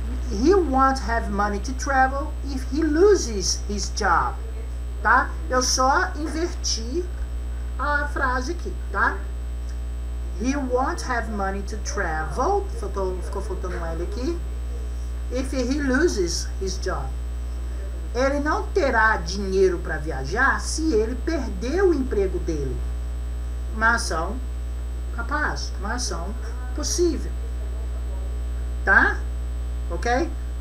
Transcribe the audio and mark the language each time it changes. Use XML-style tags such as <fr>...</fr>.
<en>He won't have money to travel if he loses his job.</en> <pt>Tá? Eu só inverti a frase aqui, tá?</pt> <en>He won't have money to travel.</en> <pt>Ficou faltando um L aqui.</pt> <en>If he loses his job.</en> <pt>Ele não terá dinheiro para viajar se ele perder o emprego dele. Uma ação capaz, uma ação possível. Tá? Ok?</pt>